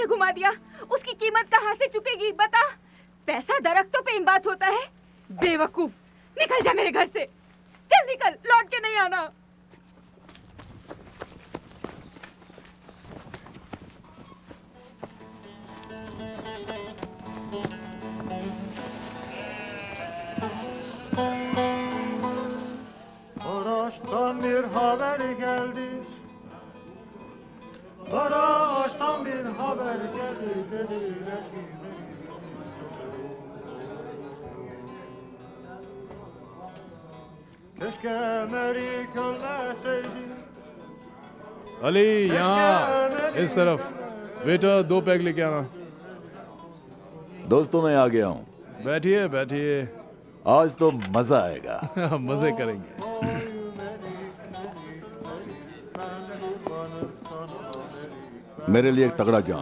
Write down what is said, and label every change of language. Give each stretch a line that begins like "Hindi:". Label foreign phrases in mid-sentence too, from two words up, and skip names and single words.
Hindi: दिया, उसकी कीमत कहाँ से चुकेगी बता? पैसा दरख्तों पे बात होता है। बेवकूफ, निकल जा मेरे घर से, चल निकल, लौट के नहीं आना।
Turkish: Maraş'tan bir haber geldi. Maraş'tan bir haber geldi dediler ki keşke Merik ölmeseydi.
Hindi: अली यहाँ इस तरफ। बेटा 2 पैग लेके आना। दोस्तों मैं आ गया हूँ, बैठिए बैठिए। आज तो मजा आएगा। मजे करेंगे। मेरे लिए एक तगड़ा जाम।